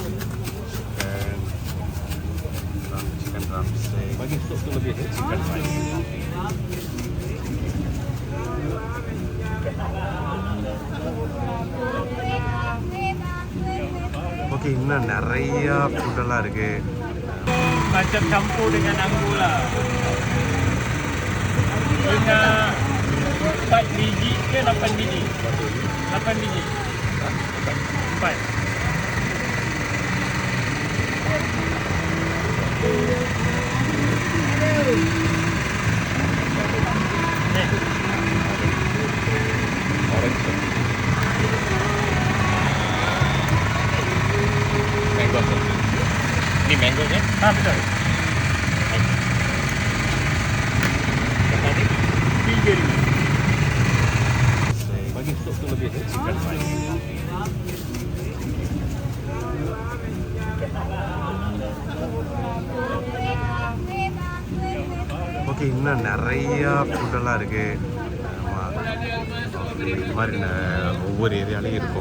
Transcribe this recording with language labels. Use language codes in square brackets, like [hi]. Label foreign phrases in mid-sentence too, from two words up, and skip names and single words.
[en] chicken drums, chicken rice. [ta] ஓகே, இன்னும் நிறையா ஃபுட்டெல்லாம் இருக்குது. [ms] Macam campur dengan anggur lah. Dengan 4 biji ke 8 biji? 8 biji. 4. Orange. [en] Mango sausage. [ms] Ini mango kan? Betul. Tadi RM3. bagi sup tu lebih [en] chicken rice. [ta] ஓகே, இன்னும் நிறையா ஃபுட்டெல்லாம் இருக்குது. ஆமாம், இது மாதிரி ஒவ்வொரு ஏரியாலையும் இருக்கும்.